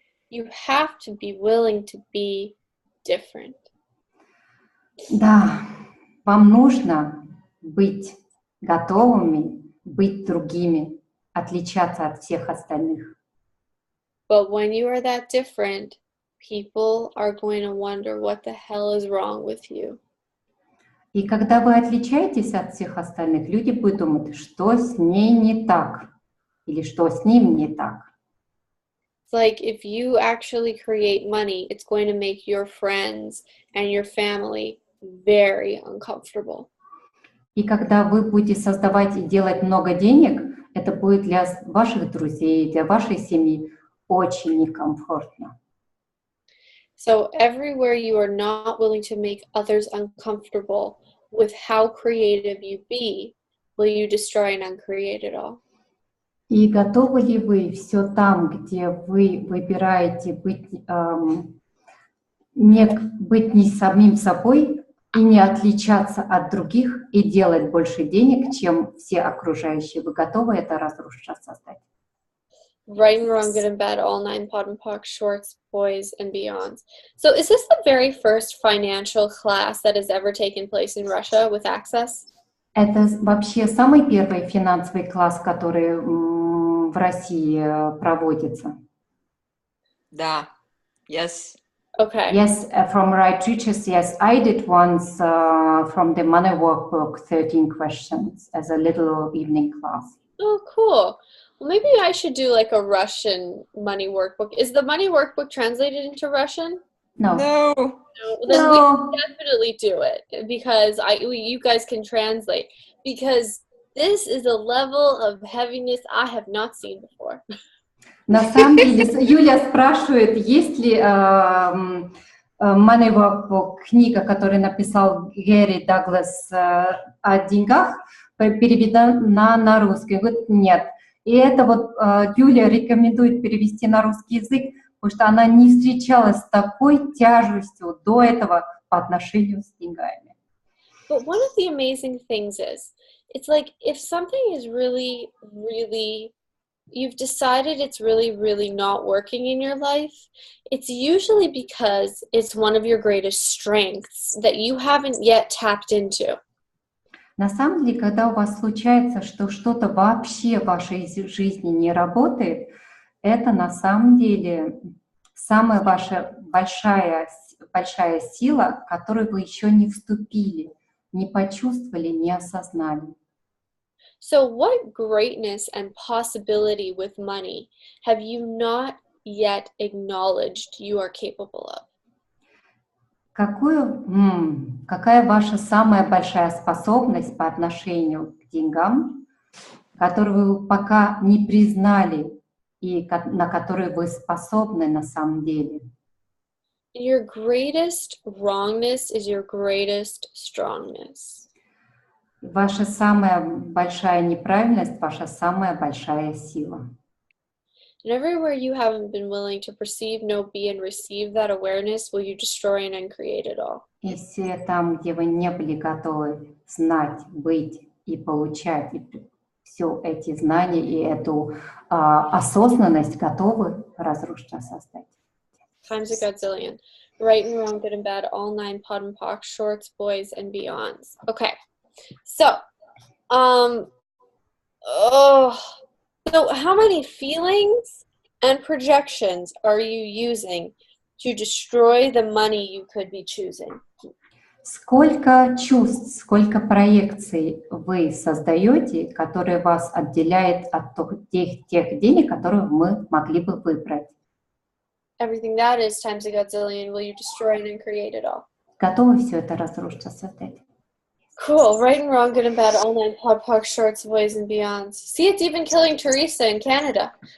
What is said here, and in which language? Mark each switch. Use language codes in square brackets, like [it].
[en] You have to be willing to be different. [ru] Да, вам нужно быть готовыми, быть другими, отличаться от всех остальных. [en] But when you are that different, people are going to wonder what the hell is wrong with you. [ru] И когда вы отличаетесь от всех остальных, люди будут думать, что с ней не так, или что с ним не так. [en] It's like if you actually create money, it's going to make your friends and your family very uncomfortable. [ru] И когда вы будете создавать и делать много денег, это будет для ваших друзей, для вашей семьи очень некомфортно. [en] So everywhere you are not willing to make others uncomfortable with how creative you be, will you destroy and uncreate it all? [ru] И готовы ли вы все там, где вы выбираете быть не самим собой и не отличаться от других и делать больше денег, чем все окружающие, вы готовы это разрушить, создать? [en] Right and wrong, good and bad, all nine pod and poc, shorts, boys, and beyonds. So is this the very first financial class that has ever taken place in Russia with Access? [ru] Это вообще самый первый финансовый класс, который в России проводится. Да. [en] Yes. Okay. Yes, from right teachers, yes. I did once from the money workbook, 13 questions as a little evening class. Oh, cool. Well, maybe I should do like a Russian money workbook. Is the money workbook translated into Russian? No. No. No. Then we No. definitely do it because you guys can translate because this is a level of heaviness I have not seen before. [ru] На самом деле, Юля спрашивает, есть ли money workbook, книга, которую написал Гэри Даглас о деньгах, переведена на русский. Говорит, нет. И это вот Юля рекомендует перевести на русский язык, потому что она не встречалась с такой тяжестью до этого по отношению с деньгами. [en] But one of the amazing things is, it's like if something is really, really, you've decided it's really, really not working in your life, it's usually because it's one of your greatest strengths that you haven't yet tapped into. [ru] На самом деле, когда у вас случается, что что-то вообще в вашей жизни не работает, это на самом деле самая ваша большая сила, в которую вы еще не вступили, не почувствовали, не осознали. [en] So what greatness and possibility with money have you not yet acknowledged you are capable of? [ru] Какая ваша самая большая способность по отношению к деньгам, которую вы пока не признали и на которую вы способны на самом деле? [en] Your greatest wrongness is your greatest strongness. [ru] Ваша самая большая неправильность, ваша самая большая сила. [en] And everywhere you haven't been willing to perceive, know, be, and receive that awareness, will you destroy and uncreate it all? [ru] И все там, где вы не были готовы знать, быть и получать все эти знания и эту осознанность, готовы разрушить, создать. [en] Times a godzillion. Right and wrong, good and bad, all nine, pod and pox, shorts, boys, and beyonds. Okay. So, so how many feelings and projections are you using to destroy the money you could be choosing? [ru] Сколько чувств, сколько проекций вы создаете, которые вас отделяет от тех денег, которые мы могли бы выбрать? [en] Everything that is times a godzillion, will you destroy and uncreate it all? [ru] Готовы все это разрушить, создать? [en] Cool. Right and wrong, good and bad, all nine, pod, pox, shorts, boys, and beyonds. See, it's even killing Teresa in Canada.